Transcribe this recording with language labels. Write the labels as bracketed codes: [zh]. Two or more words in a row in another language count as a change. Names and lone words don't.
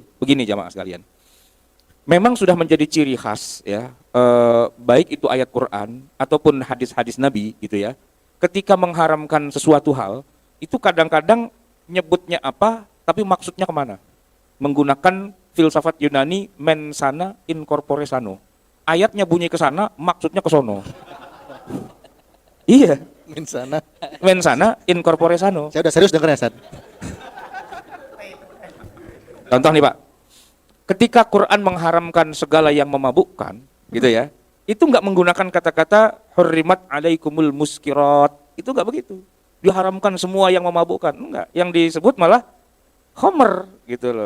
[id] Begini jamaah sekalian. Memang sudah menjadi ciri khas ya, baik itu ayat Quran ataupun hadis-hadis Nabi gitu ya. Ketika mengharamkan sesuatu hal, itu kadang-kadang nyebutnya apa, tapi maksudnya kemana? Menggunakan filsafat Yunani [la] mens sana in corpore sano. [id] Ayatnya bunyi ke sana, maksudnya ke sono. Iya. [la] Mensana. Mens sana in corpore sano. [id] Saya udah serius denger ya, Ustaz. Contoh nih Pak, ketika Quran mengharamkan segala yang memabukkan, gitu ya, itu nggak menggunakan kata-kata [ar] حرمت عليكم المسكرات, [id] itu nggak begitu. Diharamkan semua yang memabukkan, enggak. Yang disebut malah khomer, gitu loh.